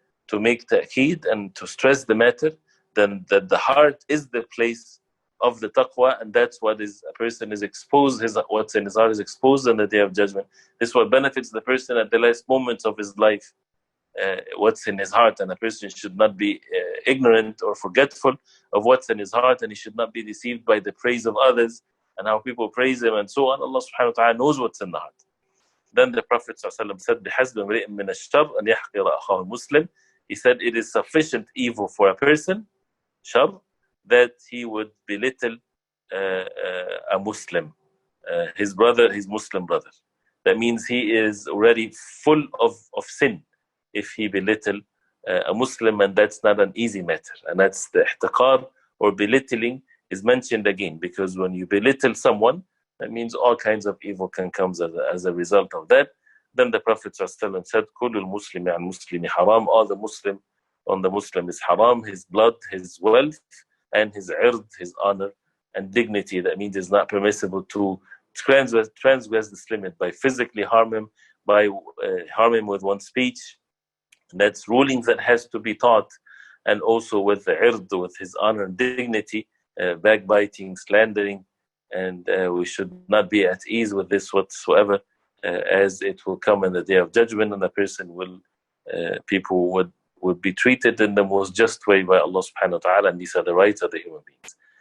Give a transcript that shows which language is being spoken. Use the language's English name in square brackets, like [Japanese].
[English] To make ta'keed and to stress the matter, then that the heart is the place of the taqwa, and that's what is, a person is exposed, what's in his heart is exposed on the Day of Judgment. This is what benefits the person at the last moments of his life, what's in his heart. And a person should not be ignorant or forgetful of what's in his heart, and he should not be deceived by the praise of others and how people praise him and so on. Allah subhanahu wa ta'ala knows what's in the heart. Then the Prophet ﷺ said, [Arabic] بِحَسْبِ امْرِئٍ مِّنَ الشَّرِّ أَنْ يَحْقِرَ أَخَاهُ الْمُسْلِمِ. [English] He said it is sufficient evil for a person, shar, that he would belittle a Muslim, his brother, his Muslim brother. That means he is already full of sin if he belittle a Muslim, and that's not an easy matter. And that's the ihtiqar, or belittling, is mentioned again, because when you belittle someone, that means all kinds of evil can come as a result of that. Then the Prophet ﷺ said, [Arabic] كُلُّ الْمُسْلِمِ عَنْ مُسْلِمِ حَرَامٍ. [English] All the Muslim on the Muslim is haram, his blood, his wealth, and his ird, his honor and dignity. That means it's not permissible to transgress this limit by physically harm him, by harm him with one's speech. That's rulings that has to be taught, and also with the ird, with his honor and dignity, backbiting, slandering, and we should not be at ease with this whatsoever, as it will come in the Day of Judgment, and the person will, people would be treated in the most just way by Allah subhanahu wa ta'ala, and these are the rights of the human beings.